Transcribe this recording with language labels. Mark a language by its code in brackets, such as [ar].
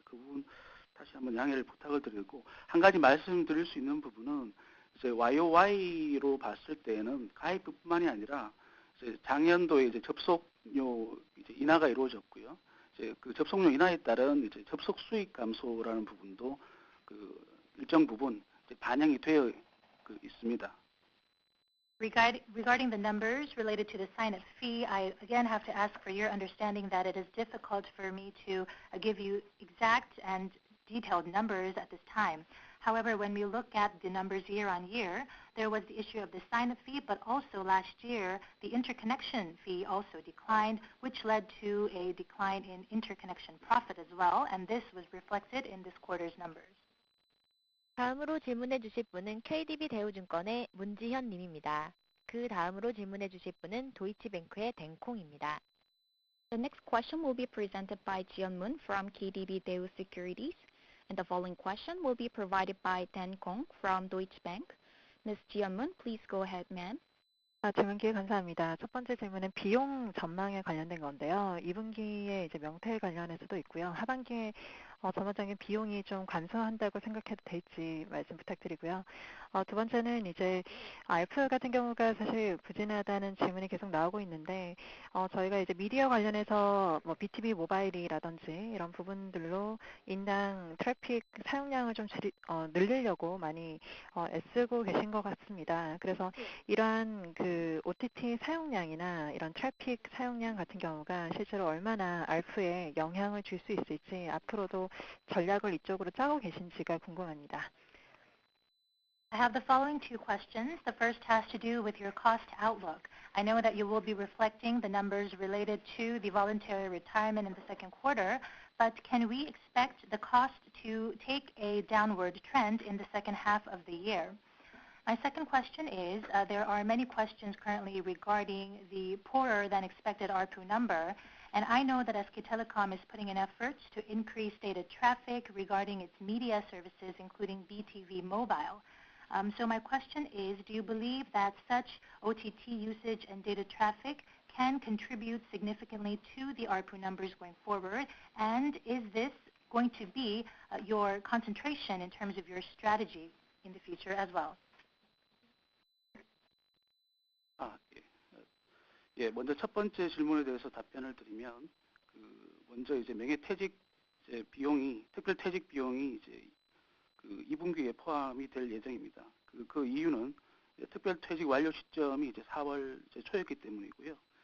[ko] 그 부분 다시 한번 양해를 부탁을 드리고 한 가지 말씀드릴 수 있는 부분은 이제 YOY로 봤을 때에는 가입비뿐만이 아니라 이제 작년도에 이제 접속료 이제 인하가 이루어졌고요. 이제 그 접속료 인하에 따른 이제 접속 수익 감소라는 부분도 그 일정 부분 이제 반영이 되어 있습니다. [en] Regarding the numbers related to the sign-up fee, I again have to ask for your understanding that it is difficult for me to give you exact and detailed numbers at this time. However, when we look at the numbers year on year, there was the issue of the sign-up fee, but also last year, the interconnection fee also declined, which led to a decline in interconnection profit as well, and this was reflected in this quarter's numbers. [ko] 다음으로 질문해 주실 분은 KDB 대우증권의 문지현 님입니다. 그 다음으로 질문해 주실 분은 도이치뱅크의 댕콩입니다. [en] The next question will be presented by Jiyeon Moon from KDB Daewoo Securities, and the following question will be provided by Dan Kong from Deutsche Bank. Ms. Jiyeon Moon, please go ahead, ma'am. [ko] 질문 기회 감사합니다. 첫 번째 질문은 비용 전망에 관련된 건데요. 2분기에 이제 명태 관련해서도 있고요. 하반기에 전반적인 비용이 좀 감소한다고 생각해도 될지 말씀 부탁드리고요. 두 번째는 이제 ARPU 같은 경우가 사실 부진하다는 질문이 계속 나오고 있는데 저희가 이제 미디어 관련해서 뭐 BTV 모바일이라든지 이런 부분들로 인당 트래픽 사용량을 좀 늘리려고 많이 애쓰고 계신 것 같습니다. 그래서 이러한 그 OTT 사용량이나 이런 트래픽 사용량 같은 경우가 실제로 얼마나 ARPU에 영향을 줄 수 있을지 앞으로도 전략을 이쪽으로 짜고 계신지가 궁금합니다. [en] I have the following two questions. The first has to do with your cost outlook. I know that you will be reflecting the numbers related to the voluntary retirement in the second quarter, but can we expect the cost to take a downward trend in the second half of the year? My second question is, there are many questions currently regarding the poorer than expected ARPU number, and I know that SK Telecom is putting in efforts to increase data traffic regarding its media services, including BTV Mobile. So my question is, do you believe that such OTT usage and data traffic can contribute significantly to the ARPU numbers going forward? And is this going to be your concentration in terms of your strategy in the future as well? [ko] 먼저 첫 번째 질문에 대해서 답변을 드리면, 먼저 이제 명예퇴직 비용이, 특별퇴직 비용이 이제 2분기에 포함이 될 예정입니다. 그 이유는 특별퇴직 완료 시점이 이제 4월 초였기 때문이고요.